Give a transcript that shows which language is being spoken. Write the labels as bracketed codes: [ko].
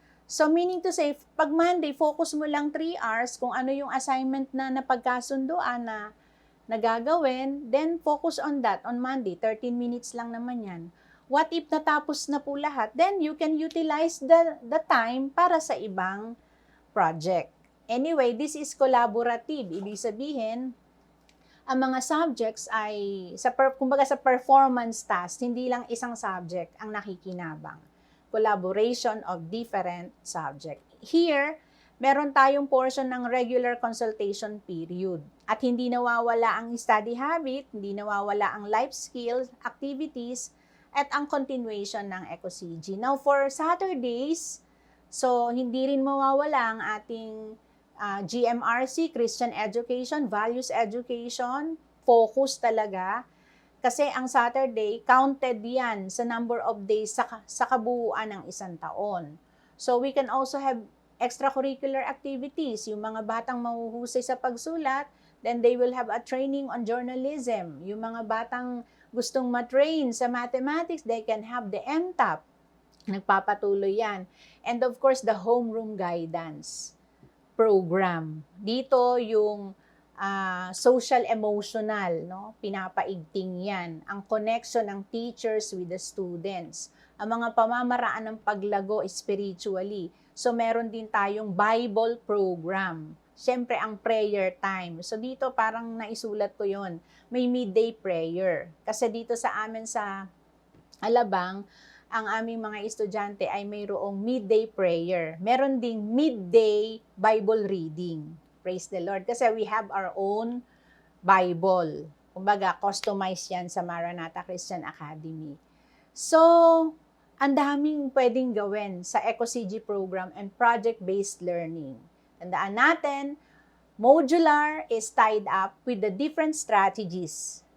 [tl] So meaning to say, pag Monday, focus mo lang 3 hours kung ano yung assignment na napagkasunduan na nagagawin, [en] then focus on that on Monday. [tl] 13 minutes lang naman yan. What if natapos na po lahat? [en] Then you can utilize the time [tl] para sa ibang [en] project. Anyway, this is collaborative. [tl] Ibig sabihin, ang mga subjects ay, kumbaga sa performance task, hindi lang isang subject ang nakikinabang. [en] Collaboration of different subject. [tl] Here, meron tayong portion ng regular consultation period. At hindi nawawala ang study habit, hindi nawawala ang life skills, activities, at ang continuation ng EcoCG. Now, for Saturdays, so hindi rin mawawala ang ating GMRC, Christian Education, Values Education, focus talaga. Kasi ang Saturday, counted yan sa number of days sa kabuuan ng isang taon. [en] So we can also have extracurricular activities. [tl] Yung mga batang mahuhusay sa pagsulat, [en] then they will have a training on journalism. [tl] Yung mga batang gustong matrain sa mathematics, [en] they can have the MTAP. [tl] Nagpapatuloy yan. [en] And of course, the homeroom guidance program. [tl] Dito yung social-emotional, no? Pinapaigting yan. Ang connection ng teachers with the students. Ang mga pamamaraan ng paglago spiritually. So, meron din tayong Bible program. Siyempre, ang prayer time. So, dito parang naisulat ko yon. May midday prayer. Kasi dito sa amin sa Alabang, ang aming mga estudyante ay mayroong midday prayer. Meron ding midday Bible reading. [en] Praise the Lord. Kasi we have our own Bible. [tl] Kumbaga, customized yan sa Maranatha Christian Academy. So, ang daming pwedeng gawin sa EcoCG program and project-based learning. Tandaan natin, [en] modular is tied up with the different strategies.